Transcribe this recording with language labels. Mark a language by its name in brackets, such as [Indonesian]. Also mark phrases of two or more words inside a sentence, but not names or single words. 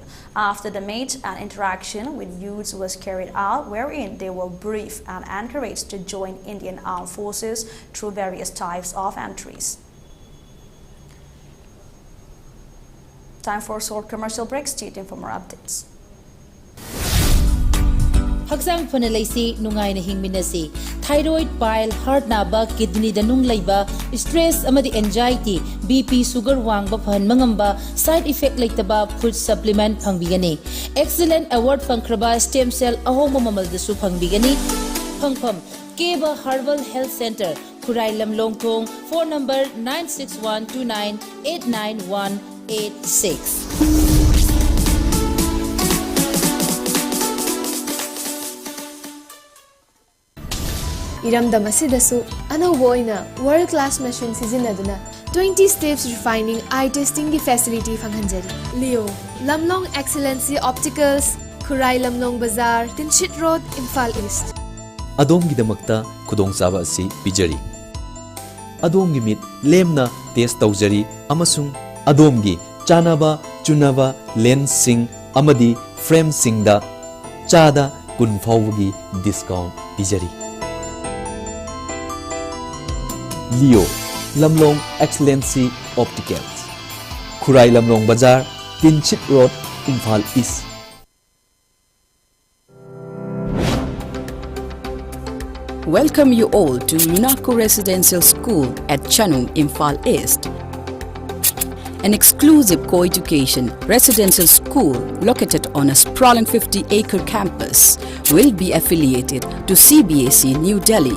[English] After the match, an interaction with youths was carried out wherein they were briefed and encouraged to join Indian Armed Forces through various types of entries. Time for a short commercial break. Stay tuned for more updates. [Manipuri] Haksang Fanalaisi Nungai Hingminasi, thyroid, bile, heart naba, kidney danung laiba, [English] stress amadi anxiety, [Manipuri] BP, sugar wangba phan mangamba, [English] side effect [Manipuri] laitaba [English] food supplement [Manipuri] phangbigani. [English] Excellent award [Manipuri] phangraba [English] stem cell [Manipuri] ahoma mamal dasu phangbigani. Phangpham Keba Herbal Health Center, Kurai Lamlongthong, [English] phone number [Manipuri] 96129899186. Iramdam asidasu anauba oina [English] world class machine [Manipuri] sizinaduna 20 [English] steps refining eye testing [Manipuri] gi facility phanghanjari. Leo Lamlong Excellency Opticals, Kurai Lamlong Bazaar, Tinshit Road, Imphal East. Adom-gidamakta khudongchaba asi pijari. Adom-gi mit lemna test tawjari amasung adom-gi chanaba chunaba lens sing amadi frame singda chada kun fawgi discount pijari. Leo Lamlong Excellency Opticals, Kurai Lamlong Bazaar, Tinchit Road, Imphal East. [English] Welcome you all to Lunako Residential School at Chanung, Imphal East. An exclusive co-education residential school located on a sprawling 50-acre campus will be affiliated to CBSE New Delhi.